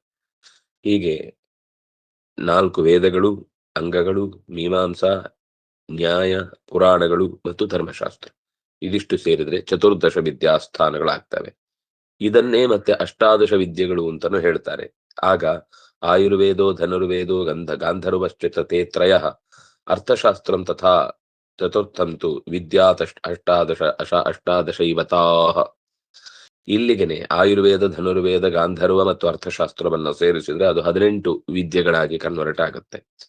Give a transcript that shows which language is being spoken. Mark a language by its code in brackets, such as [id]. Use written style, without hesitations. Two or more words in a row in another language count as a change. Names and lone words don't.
[kn] ಹೀಗೆ 4 ವೇದಗಳು, ಅಂಗಗಳು, ಮೀಮಾಂಸಾ, ನ್ಯಾಯ, ಪುರಾಣಗಳು ಮತ್ತು ಧರ್ಮಶಾಸ್ತ್ರ, ಇದಿಷ್ಟು ಸೇರಿದ್ರೆ ಚತುರ್ದಶ ವಿದ್ಯಾಸ್ಥಾನಗಳಾಗ್ತವೆ. ಇದನ್ನೇ ಮತ್ತೆ ಅಷ್ಟಾದಶ ವಿದ್ಯೆಗಳು ಅಂತಾನು ಹೇಳ್ತಾರೆ. [sa] ಆಗ ಆಯುರ್ವೇದೋ ಧನುರ್ವೇದೋ ಗಾಂಧರ್ವಶ್ಚಿತ ತೇ ತ್ರಯ ಅರ್ಥಶಾಸ್ತ್ರಂ ತಥಾ ಚತುರ್ಥಂತು ಅಷ್ಟಾದಶ ಇವತಾಹ. [kn] ಇಲ್ಲಿಗೆನೆ ಆಯುರ್ವೇದ, ಧನುರ್ವೇದ, ಗಾಂಧರ್ವ ಮತ್ತು ಅರ್ಥಶಾಸ್ತ್ರವನ್ನು ಸೇರಿಸಿದ್ರೆ ಅದು 18 ವಿದ್ಯೆಗಳಾಗಿ ಕನ್ವರ್ಟ್ ಆಗುತ್ತೆ.